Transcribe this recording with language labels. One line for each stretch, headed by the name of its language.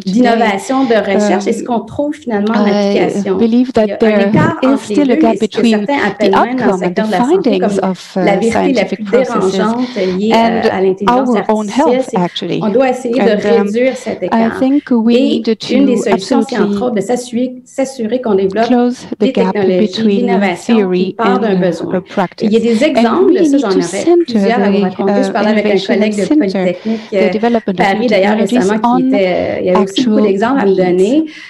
French: d'innovation, de recherche, et ce qu'on trouve finalement en application.
English: I believe that there is still a gap between the outcome and the findings of scientific processes and our own health, actually.
French: On doit essayer de réduire cet écart.
English: I think we need to
French: une des solutions, c'est entre autres de s'assurer qu'on développe des technologies, l'innovation qui part d'un besoin. Il y a des exemples de ça, j'en aurais plusieurs à vous raconter. Je parlais avec un collègue de Polytechnique Paris, d'ailleurs, récemment, il y avait aussi beaucoup d'exemples à me donner.